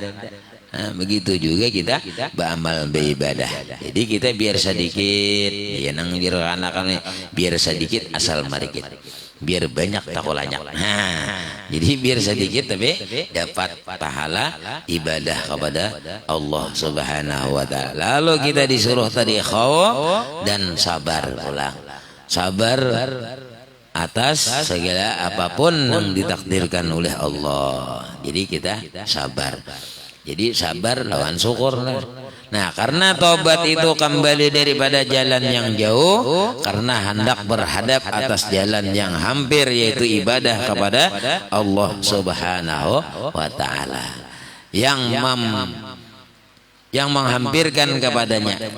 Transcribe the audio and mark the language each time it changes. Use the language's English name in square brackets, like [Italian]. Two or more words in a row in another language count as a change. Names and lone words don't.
[Indonesian] Nah, begitu juga kita beramal beribadah. [Banjar] Jadi kita biar sedikit, ya nang biar sedikit asal marikit, biar banyak takolanya. [Indonesian] Jadi biar sedikit tapi dapat pahala ibadah kepada Allah [Arabic] Subhanahu wa taala. [Indonesian] Lalu kita disuruh tadi khauf dan sabar pula. Sabar atas segala apapun yang ditakdirkan oleh Allah. Jadi kita sabar. Jadi sabar lawan syukur. Nah karena tobat itu kembali daripada jalan yang jauh, karena hendak berhadap atas jalan yang hampir, yaitu ibadah kepada Allah [Arabic] Subhanahu wa taala [Indonesian] yang menghampirkan kepadanya.